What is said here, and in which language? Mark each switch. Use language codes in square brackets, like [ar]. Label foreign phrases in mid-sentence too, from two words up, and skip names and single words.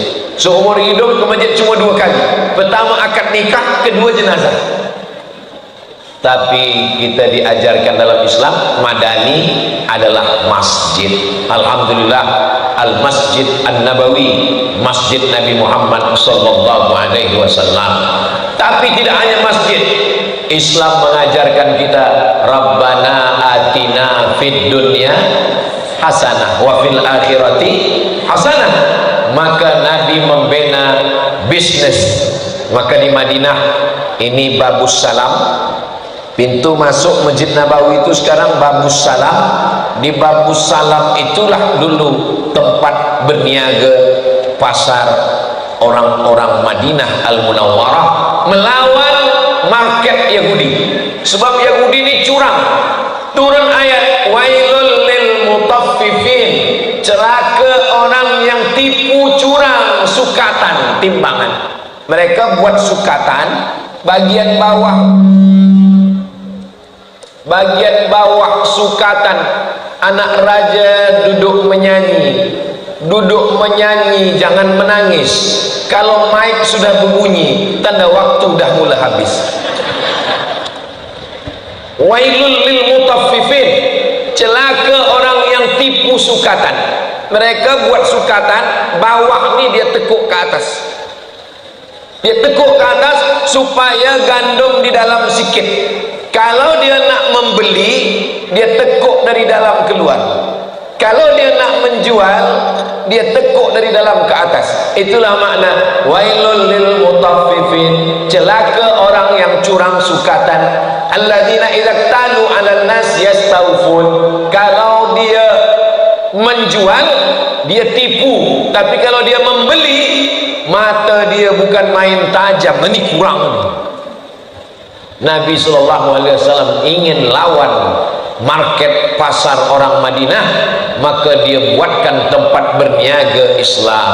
[ms] Seumur hidup ke masjid cuma 2 kali. Pertama akad nikah, kedua jenazah. Tapi kita diajarkan dalam Islam madani adalah masjid. Alhamdulillah, Al-Masjid An-Nabawi, Masjid Nabi Muhammad [ar] صلى الله عليه وسلم. [ms] Tapi tidak hanya masjid, Islam mengajarkan kita [ar] ربنا آتنا في الدنيا حسنة وفي الآخرة حسنة. [ms] Maka Nabi membina bisnis. Maka di Madinah ini Babus Salam, pintu masuk Masjid Nabawi itu sekarang Babus Salam. Di Babus Salam itulah dulu tempat berniaga pasar orang-orang Madinah Al-Munawwarah melawan market Yahudi. Sebab Yahudi ini curang. Turun ayat [ar] ويل للمطففين, [ms] celaka orang yang tipu curang sukatan timbangan. Mereka buat sukatan bagian bawah sukatan, anak raja duduk menyanyi, jangan menangis. Kalau mic sudah berbunyi, tanda waktu dah mula habis. [ar] ويل للمطففين, [ms] celaka orang yang tipu sukatan. Mereka buat sukatan, bawah ni dia tekuk ke atas. Dia tekuk ke atas supaya gandum di dalam sikit. Kalau dia nak membeli, dia tekuk dari dalam keluar. Kalau dia nak menjual, dia tekuk dari dalam ke atas. [ar] Itulah makna ويل للمطففين, [ms] celaka orang yang curang sukatan. [ar] الذين إذا اكتالوا على الناس يستوفون. [ms] Kalau dia menjual, dia tipu. Tapi kalau dia membeli, mata dia bukan main tajam. Ini kurang ni. Nabi SAW ingin lawan market pasar orang Madinah, maka dia buatkan tempat berniaga Islam.